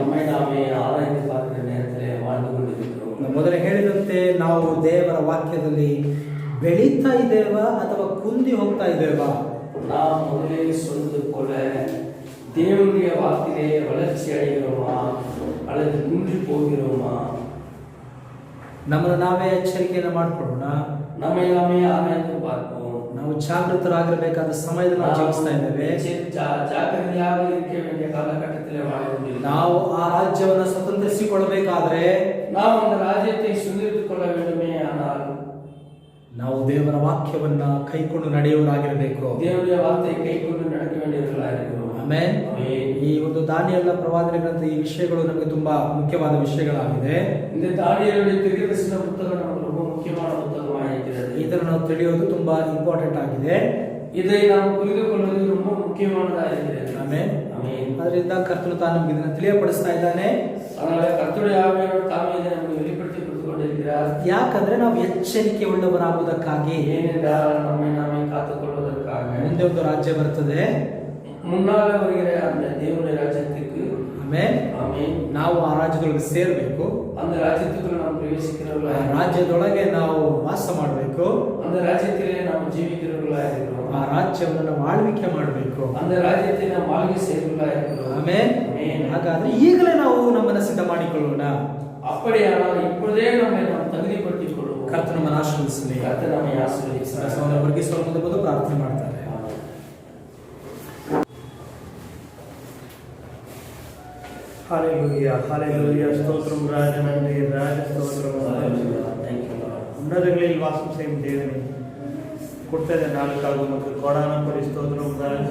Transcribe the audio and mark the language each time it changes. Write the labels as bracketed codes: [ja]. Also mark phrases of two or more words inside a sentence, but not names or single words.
[kn] ಮೊದಲೇ ಹೇಳಿದಂತೆ ನಾವು ದೇವರ ವಾಕ್ಯದಲ್ಲಿ ಬೆಳೀತಾ ಇದ್ದೇವಾ ಅಥವಾ ಕುಂದಿ ಹೋಗ್ತಾ ಇದ್ದೇವಾ? [ta] நாம் முதலில் சொல்வது போல தேவனுடைய வாக்கிலே வளர்ச்சி அடைகிறோமா அல்லது குன்றி போகிறோமா? [kn] ನಮ್ಮನ್ನು ನಾವೇ ಎಚ್ಚರಿಕೆಯನ್ನು ಮಾಡಿಕೊಳ್ಳೋಣ. [ta] நம்மை நாமே ஆராய்ந்து பார்ப்போம். [kn] ನಾವು ಜಾಗೃತರಾಗಿರಬೇಕಾದ ಸಮಯದಲ್ಲಿ ನಾವು ಜೀವಿಸ್ತಾ ಇದ್ದೇವೆ. [ta] ಜಾಗೃತಿಯಾಗ இருக்க வேண்டிய காலகட்டத்தில் வாழ்கிறோம். [kn] ನಾವು ಆ ರಾಜ್ಯವನ್ನು ಸ್ವತಂತ್ರಿಸಿಕೊಳ್ಳಬೇಕಾದ್ರೆ, [ta] ನಾವು அந்த ராஜ்யத்தை சுதந்திரித்துக் கொள்ள வேண்டுமே ஆனால் [kn] ನಾವು ದೇವರ ವಾಕ್ಯವನ್ನ ಕೈಕೊಂಡು ನಡೆಯುವವರಾಗಿರಬೇಕು. ದೇವರ ವಾರ್ತೆ ಕೈಕೊಂಡು [ta] நடக்க வேண்டியவர்களாகிறோம். [kn] ಆಮೆನ್. ಈ ಒಂದು ದಾನಿಯೇಲ ಪ್ರವಾದನೆ ಗ್ರಂಥ ಈ ವಿಷಯಗಳು ನಮಗೆ ತುಂಬಾ ಮುಖ್ಯವಾದ ವಿಷಯಗಳಾಗಿದೆ. [ta] இந்த தானியேலுடைய தீர்க்கதரிசன புத்தகம் நமக்கு ரொம்ப முக்கியமான புத்தகமாகிறது. [kn] ಇದನ್ನು ನಾವು ತಿಳಿಯೋದು ತುಂಬಾ ಇಂಪಾರ್ಟೆಂಟ್ ಆಗಿದೆ. [ta] இதை நாம் புரிந்து கொள்வது ரொம்ப முக்கியமானதாகிறது. [kn] ಆಮೆನ್. ಆಮೆನ್. ಅದರಿಂದ ಕರ್ತನು ತಾನು ನಮಗೆ ಇದನ್ನು ತಿಳಿಯಪಡಿಸ್ತಾ ಇದ್ದಾನೆ. [ta] அதனால கர்த்தருடைய ஆவியானவர் தாமே இதை நமக்கு வெளிப்படுத்தி கொடுத்து கொண்டிருக்கிறார். [kn] ಯಾಕಂದ್ರೆ ನಾವು ಎಚ್ಚರಿಕೆ ಉಳ್ಳವರಾಗುವುದಕ್ಕಾಗಿ. [ta] ஏனென்றால் நம்மை நாமே காத்துக்கொள்வதற்காக. [kn] ಮುಂದೆ ಒಂದು ರಾಜ್ಯ ಬರ್ತದೆ, [ta] முன்னால வருகிற அந்த தேவனுடைய ராஜ்யத்துக்கு. [kn] ಆಮೆನ್. [ta] ஆமென். [kn] ನಾವು ಆ ರಾಜ್ಯದೊಳಗೆ ಸೇರಬೇಕು. [ta] அந்த ராஜ்யத்துக்குள்ள நாம் பிரவேசிக்கிறவர்களாக, [kn] ರಾಜ್ಯದೊಳಗೆ ನಾವು ವಾಸ ಮಾಡಬೇಕು. [ta] அந்த ராஜ்யத்திலே நாம் ஜீவிக்கிறவர்களாக இருக்கிறோம். [kn] ಆ ರಾಜ್ಯವನ್ನು ನಾವು ಆಳ್ವಿಕೆ ಮಾಡಬೇಕು. [ta] அந்த ராஜ்யத்தை நாம் ஆளுகை செய்கிறவர்களாக இருக்கிறோம். [kn] ಆಮೆನ್. ಹಾಗಾದ್ರೆ ಈಗಲೇ ನಾವು ನಮ್ಮನ್ನು ಸಿದ್ಧ ಮಾಡಿಕೊಳ್ಳೋಣ. [ta] அப்படியானால் இப்பொழுதே நம்மை நாம் தகுதிப்படுத்திக் கொள்வோம். [kn] ಕರ್ತನು ನಮ್ಮನ್ನು ಆಶೀರ್ವದಿಸಲಿ. [ta] கர்த்தர் நம்மை ஆசீர்வதிப்பார். [kn] ವರ್ಗಿಸುವ ಮುಂದೆ ಪ್ರಾರ್ಥನೆ ಮಾಡ್ತಾರೆ. [ta] ஹalleluya ஹalleluya ஸ்தோத்திரம் ராஜனே ராஜ ஸ்தோத்திரம் உன்னதங்களில் வாசம் செய்யும் தேவனே கொடுத்த நாளுக்காக உமக்கு கோடான கொடி ஸ்தோத்திரம் ராஜா.